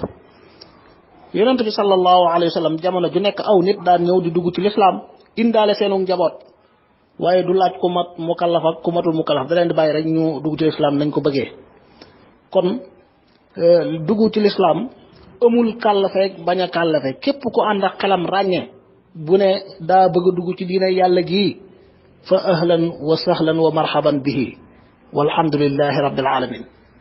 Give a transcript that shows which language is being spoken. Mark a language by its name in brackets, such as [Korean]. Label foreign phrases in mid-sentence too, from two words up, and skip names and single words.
[Wolof] yonent bi [Arabic] صلى الله عليه وسلم [Wolof] jamono ju nekk aw nit daan ñëw di dugg ci lislaam indaale seenu njaboot waaye du laaj ku mat mukallaf ak ku matul mukallaf da leen di bàyyi rek ñu dugg ci lislaam nañ ko bëggee kon dugg ci lislaam amul kàllafeek bañ a kàllafe képp ku ànd ak xelam ràññee bu ne daa bëgg a dugg ci diine yàlla gii [Arabic] فأهلا وسهلا ومرحبا به والحمد لله رب العالمين